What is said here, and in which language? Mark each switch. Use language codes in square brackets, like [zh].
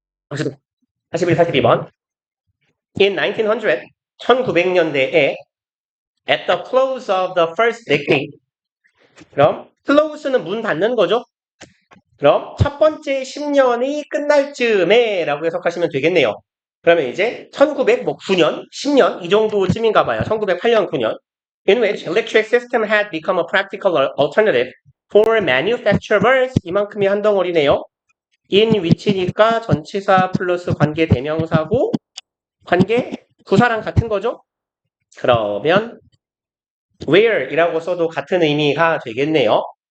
[en] 41, [ko] 42번. [en] In 1900, [ko] 1900년대에 [en] at the close of the first decade. [ko] 그럼 close는 문 닫는 거죠. 그럼 첫 번째 10년이 끝날 즈음에 라고 해석하시면 되겠네요. 그러면 이제 1909년, 10년 이 정도쯤인가 봐요. 1908년, 9년. [en] In which electric system had become a practical alternative for manufacturers. [ko] 이만큼이 한 덩어리네요. in which니까 전치사 플러스 관계 대명사고 관계 부사랑 같은 거죠. 그러면 where이라고 써도 같은 의미가 되겠네요.